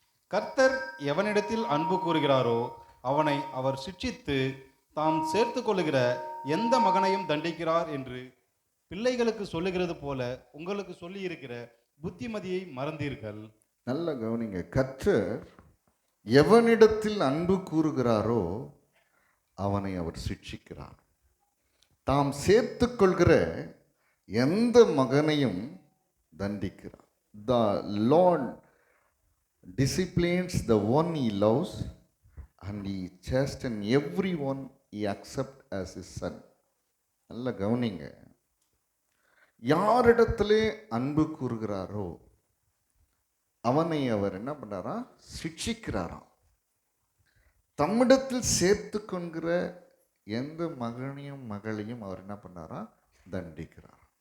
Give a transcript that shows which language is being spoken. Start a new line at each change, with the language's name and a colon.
Tamil: கர்த்தர் எவனிடத்தில் அன்பு கூறுகிறாரோ அவனை அவர் சிட்சித்து தாம் சேர்த்து கொள்ளுகிற எந்த மகனையும் தண்டிக்கிறார் என்று பிள்ளைகளுக்கு சொல்லுகிறது போல உங்களுக்கு சொல்லி இருக்கிற புத்திமதியை மறந்தீர்கள். நல்ல கவனிங்க. கர்த்தர் எவனிடத்தில் அன்பு கூறுகிறாரோ அவனை அவர் சிட்சிக்கிறார். தாம் சேர்த்து கொள்கிற எந்த மகனையும் தண்டிக்கிறார்.
English: The Lord disciplines the one he loves and he chastens everyone he accepts as his son.
Tamil: நல்ல கவனிங்க. யாரிடத்திலே அன்பு கூறுகிறாரோ அவனை அவர் என்ன பண்ணாரா? சிட்சிக்கிறாராம். தம்மிடத்தில் சேர்த்து கொள்கிற எந்த மகனையும் மகளையும் அவர் என்ன பண்ணாரா? தண்டிக்கிறார்.